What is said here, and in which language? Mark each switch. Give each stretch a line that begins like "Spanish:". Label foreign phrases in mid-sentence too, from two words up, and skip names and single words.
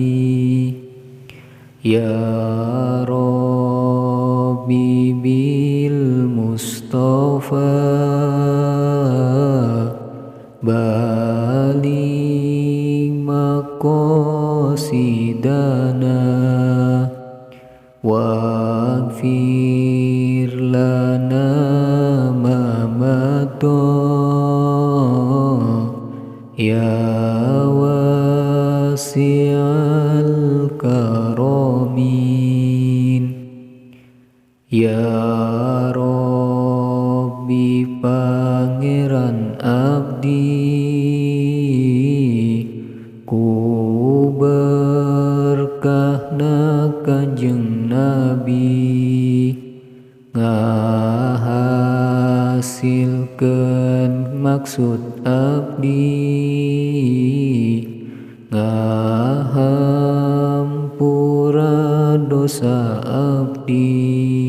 Arabic: يا ربي بالمصطفى بلغ مقاصدنا واغفر لنا ما مضى يا واسع الكرم. يا ربي
Sundanese: pangeran abdi ku berkahna Kanjeng Nabi ngahasilkeun maksud abdi ngahampura dosa abdi.